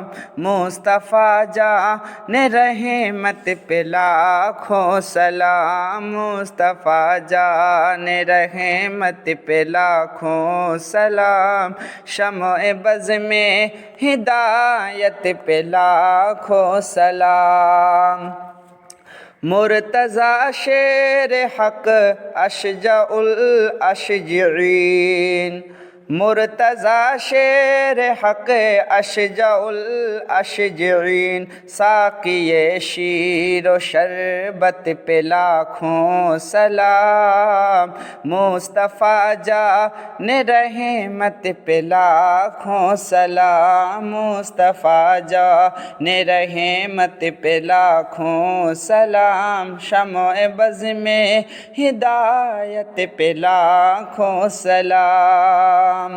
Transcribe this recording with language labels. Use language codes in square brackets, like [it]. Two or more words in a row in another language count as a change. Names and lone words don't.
[ur] مصطفیٰ جان رحمت پہ لاکھوں سلام مصطفیٰ جان رحمت پہ لاکھوں سلام شمع بز میں ہدایت پہ لاکھوں سلام مرتضی شیر حق اشجع الاشجعین مرتضی شیر حق [ar] اشجع الاشجعین [ur] ساقی شیر و شربت پہ لاکھوں سلام مصطفیٰ جان رحمت پہ لاکھوں سلام مصطفیٰ جان رحمت پہ لاکھوں سلام شمع بز میں ہدایت پہ لاکھوں سلام